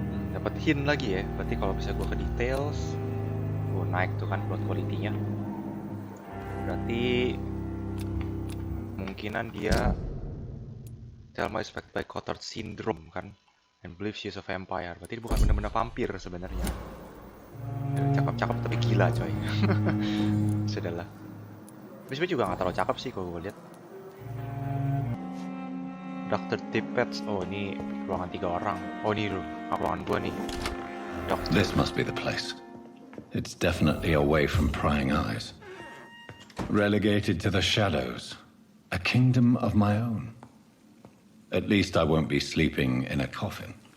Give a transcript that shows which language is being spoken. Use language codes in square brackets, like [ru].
[id] Dapat hint lagi ya, berarti kalau bisa gue ke details, gue naik tuh kan plot quality-nya. Berarti kemungkinan dia [en] Thelma is affected by Cotard syndrome [id] kan, [en] and believes she is a vampire. [id] Berarti dia bukan benar-benar vampir sebenarnya. Cakep-cakep tapi gila coy. Sudahlah. Tapi juga nggak terlalu cakep sih kalau gue lihat. [en] Dr. [id] Tippett, oh ini ruangan 3 orang. Oh ini ruangan gua nih. Doctor. [en] This must be the place. It's definitely away from prying eyes. Relegated to the shadows. A kingdom of my own. At least I won't be sleeping in a coffin.